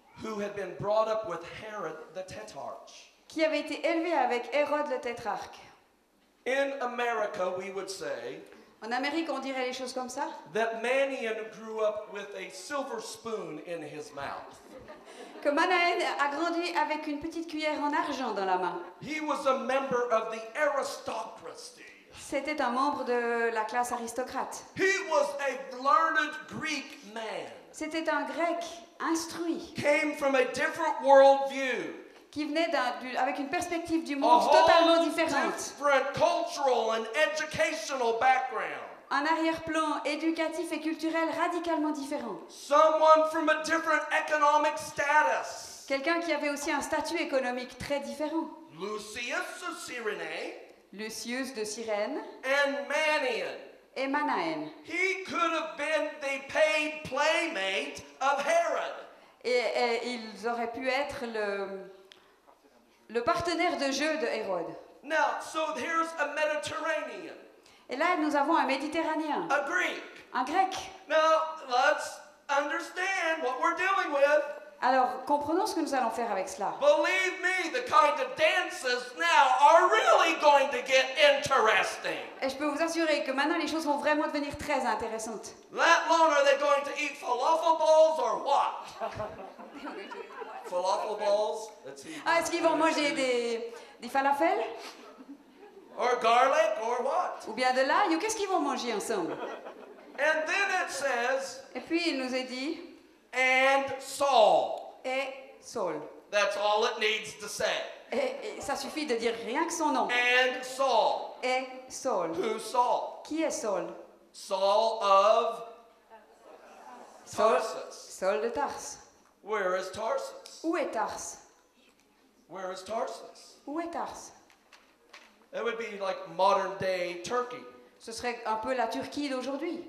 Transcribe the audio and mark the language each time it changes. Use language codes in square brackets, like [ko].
[en] who had been brought up with Herod the Tetrarch. [fr] qui avait été élevé avec Hérode le tétrarque. [en] In America, we would say [fr] En Amérique, on dirait les choses comme ça. [en] that Manian grew up with a silver spoon in his mouth. [fr] Que Manaen a grandi avec une petite cuillère en argent dans la main. [en] He was a member of the aristocracy. [fr] C'était un membre de la classe aristocrate. [en] He was a learned Greek man. [fr] C'était un grec instruit [en] Came from a different worldview. [fr] qui venait avec une perspective du [en] A [fr] monde totalement [en] whole [fr] différente. [en] different cultural and educational background. [fr] Un arrière-plan éducatif et culturel radicalement différent. [en] Someone from a different economic status. [fr] Quelqu'un qui avait aussi un statut économique très différent. [en] Lucius of Cyrene [fr] Lucius de Cyrène [en] and Manian. [fr] et Manahem. [en] He could have been the paid playmate of Herod. [fr] Et ils auraient pu être le partenaire de jeu de Hérode. [en] Now, so here's a Mediterranean, [fr] Et là, nous avons un Méditerranéen, [en] a Greek. [fr] un Grec. [en] Now, let's understand what we're dealing with. [fr] Alors, comprenons ce que nous allons faire avec cela. [en] Believe me, the kind of dances now are really going to get interesting. [fr] Et je peux vous assurer que maintenant, les choses vont vraiment devenir très intéressantes. [en] Let alone, are they going to eat falafel balls or what? Falafel balls? Let's see. [fr] Ah, est-ce qu'ils vont manger des falafels? [en] Or garlic or what? [fr] Ou bien de l'ail? Ou qu'est-ce qu'ils vont manger ensemble? [en] And then it says, [fr] Et puis, il nous est dit, [en] and Saul. [fr] et Saul. [en] That's all it needs to say. [fr] Et ça suffit de dire rien que son nom. [en] And Saul. [fr] Et Saul. [en] Who's Saul? [fr] Qui est Saul? [en] Saul of [fr] Saul, [en] Tarsus. [fr] Saul de Tarse. [en] Where is Tarsus? [fr] Où est Tarse? [en] Where is Tarsus? [fr] Où est Tarse? [en] That would be like modern day Turkey. [fr] Ce serait un peu la Turquie d'aujourd'hui.